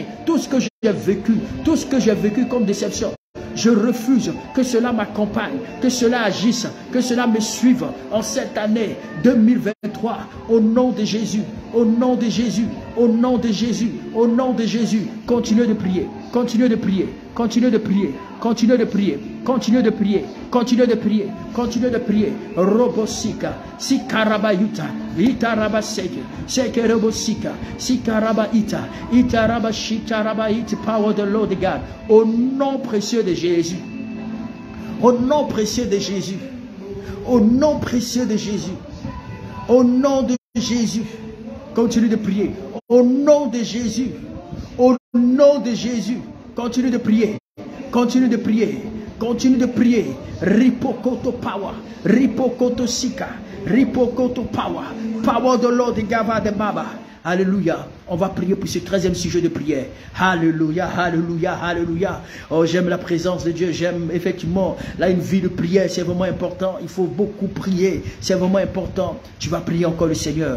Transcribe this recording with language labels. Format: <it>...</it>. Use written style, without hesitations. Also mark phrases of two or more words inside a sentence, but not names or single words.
<fr>Tout ce que j'ai vécu comme déception, je refuse que cela m'accompagne, que cela agisse, que cela me suive en cette année 2023. Au nom de Jésus, au nom de Jésus, au nom de Jésus, au nom de Jésus. Continuez de prier, continuez de prier, continuez de prier, continuez de prier, continuez de prier, continuez de prier, continuez de prier. Robosika, Sikaraba Yuta, Itaraba Seke, Seke Robosika, Sikaraba Ita, Itaraba Shitaraba It,</fr> <en>power of the Lord God.</en> <fr>Au nom précieux de Jésus, au nom précieux de Jésus, au nom précieux de Jésus, au nom de Jésus. Continue de prier. Au nom de Jésus. Au nom de Jésus. Continue de prier. Continue de prier. Continue de prier. Ripokoto power. Ripokoto sika. Ripokoto power. Power de Lord Gava de Baba. Alléluia. On va prier pour ce 13e sujet de prière. Alléluia, alléluia, alléluia. Oh, j'aime la présence de Dieu. J'aime effectivement, là, une vie de prière. C'est vraiment important. Il faut beaucoup prier. C'est vraiment important. Tu vas prier encore le Seigneur.</fr>